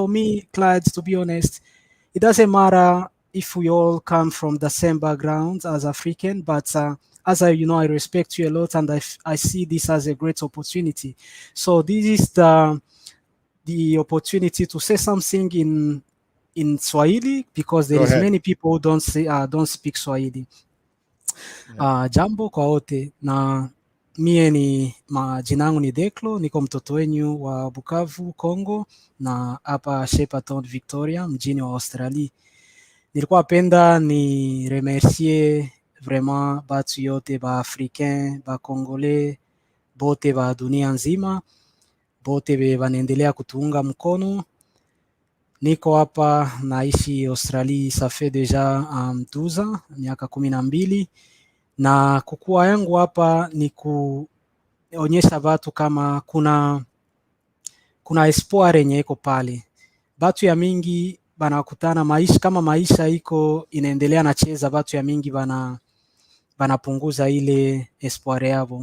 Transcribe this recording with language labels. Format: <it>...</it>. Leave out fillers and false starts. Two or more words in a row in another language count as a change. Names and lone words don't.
<en>for me, Clyde, to be honest, it doesn't matter if we all come from the same background as African, but as I respect you a lot, and I see this as a great opportunity. So this is the opportunity to say something in Swahili, because there Go is ahead. many people who don't speak Swahili. Yeah.</en> <sw>Jambo kwa wote, na mie jina yangu ni Declo, niko mtoto wenyu wa Bukavu, Congo, na hapa Shepparton, Victoria, mjini wa Australia. Nilikuwa penda ni</sw> <fr>remercier vraiment</fr> <sw>batu yote ba africain, ba congolais, bote ba dunia nzima, bote be banaendelea kutuunga mkono. Niko hapa naishi Australia,</sw> <fr>ça fait déjà 12 ans,</fr> <sw>miaka 12, na kukua yangu hapa ni kuonyesha watu kama kuna espoir yenye iko pale. Batu ya mingi banakutana maisha, kama maisha iko inaendelea nacheza, batu ya mingi banapunguza ile espoir yabo.</sw>